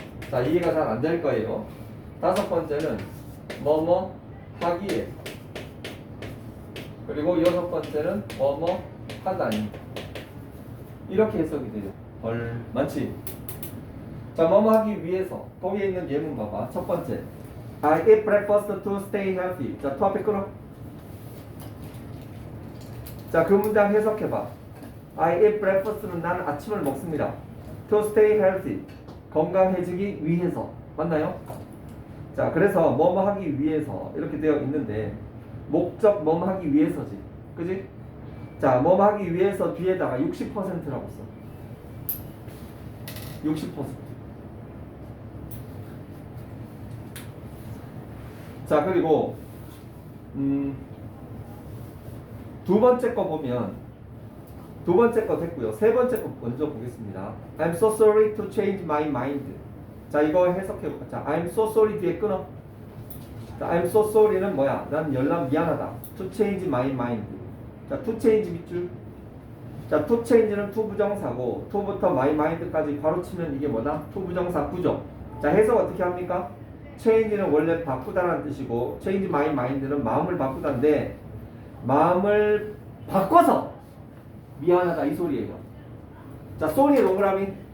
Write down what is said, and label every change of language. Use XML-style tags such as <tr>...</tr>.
<ko>자, 이해가 잘 안 될 거예요. 다섯 번째는 뭐뭐 하기에, 그리고 여섯 번째는 뭐뭐 하다니. 이렇게 해석이 돼요. 헐, 많지? 자, 뭐뭐 하기 위해서 거기에 있는 예문 봐봐.</ko> <en>첫 번째, I eat breakfast to stay healthy.</en> <ko>자, 투 앞에 끊어. 자, 그 문장 해석해봐. I eat breakfast 는 나는 아침을 먹습니다.</ko> <en>To stay healthy, 건강해지기 위해서.</en> <ko>맞나요? 자, 그래서 뭐뭐 하기 위해서 이렇게 되어 있는데 목적 뭐뭐 하기 위해서지. 그지? 자, 뭐뭐 하기 위해서 뒤에다가 60%라고 써. 60%. 자, 그리고 두 번째 거 보면, 두 번째 거 됐고요. 세 번째 거 먼저 보겠습니다.</ko> <en>I'm so sorry to change my mind.</en> <ko>자, 이거 해석해볼까? 자, I'm so sorry 뒤에 끊어. 자, I'm so sorry는 뭐야?</ko> <en>난 연락 미안하다. To change my mind.</en> <ko>자, to change 밑줄. 자, to change는 to 부정사고, to부터 my mind까지 바로 치면 이게 뭐다? to 부정사 구조. 자, 해석 어떻게 합니까? change는 원래 바꾸다라는 뜻이고, change my mind는 마음을 바꾸다인데, 마음을 바꿔서 미안하다 이 소리예요. 자, sorry 동그라미.</ko>